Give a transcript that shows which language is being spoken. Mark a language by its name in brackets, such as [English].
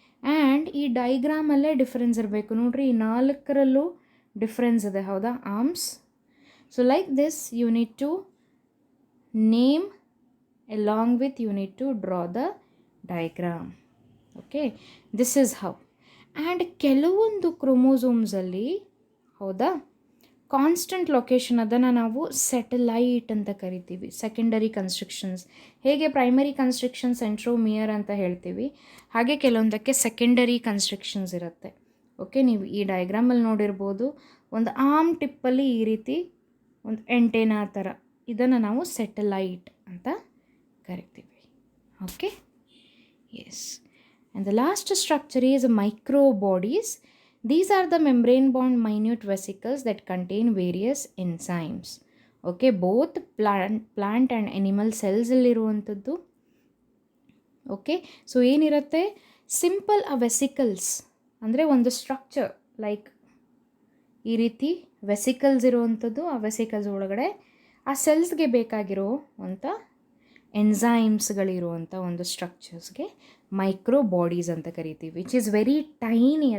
[Kannada] And ಈ ಡೈಗ್ರಾಮಲ್ಲೇ difference ಇರಬೇಕು ನೋಡ್ರಿ, ಈ 4ರಲ್ಲೂ ಡಿಫ್ರೆನ್ಸ್ ಇದೆ. ಹೌದಾ, arms. [English] So like this you need to name along with you need to draw the diagram. Okay, this is how. [Kannada] And ಕೆಲವೊಂದು ಕ್ರೋಮೋಸೋಮ್ಸಲ್ಲಿ ಹೌದಾ ಕಾನ್ಸ್ಟೆಂಟ್ ಲೊಕೇಶನ್, ಅದನ್ನು ನಾವು ಸೆಟಲೈಟ್ ಅಂತ ಕರಿತೀವಿ. ಸೆಕೆಂಡರಿ ಕನ್ಸ್ಟ್ರಕ್ಷನ್ಸ್, ಹೇಗೆ ಪ್ರೈಮರಿ ಕನ್ಸ್ಟ್ರಕ್ಷನ್ ಸೆಂಟ್ರೋಮಿಯರ್ ಅಂತ ಹೇಳ್ತೀವಿ, ಹಾಗೆ ಕೆಲವೊಂದಕ್ಕೆ ಸೆಕೆಂಡರಿ ಕನ್ಸ್ಟ್ರಕ್ಷನ್ಸ್ ಇರುತ್ತೆ. ಓಕೆ, ನೀವು ಈ ಡಯಾಗ್ರಾಮಲ್ಲಿ ನೋಡಿರ್ಬೋದು, ಒಂದು ಆರ್ಮ್ ಟಿಪ್ಪಲ್ಲಿ ಈ ರೀತಿ ಒಂದು ಎಂಟೇನಾ ಥರ, ಇದನ್ನು ನಾವು ಸೆಟಲೈಟ್ ಅಂತ ಕರಿತೀವಿ. [English] Okay, yes. And the last structure is microbodies. These are the membrane bound minute vesicles that contain various enzymes. Okay, both plant and animal cells [Kannada] ಇರುವಂಥದ್ದು. ಓಕೆ, ಸೊ ಏನಿರುತ್ತೆ, ಸಿಂಪಲ್ ವೆಸಿಕಲ್ಸ್ ಅಂದರೆ ಒಂದು ಸ್ಟ್ರಕ್ಚರ್ ಲೈಕ್ ಈ ರೀತಿ vesicles ಇರುವಂಥದ್ದು, ಆ vesicles ಒಳಗಡೆ ಆ ಸೆಲ್ಸ್ಗೆ ಬೇಕಾಗಿರೋ ಅಂಥ ಎನ್ಸೈಮ್ಸ್ಗಳಿರುವಂಥ ಒಂದು ಸ್ಟ್ರಕ್ಚರ್ಸ್ಗೆ ಮೈಕ್ರೋ ಬಾಡೀಸ್ ಅಂತ ಕರಿತೀವಿ, [English] Which is very tiny.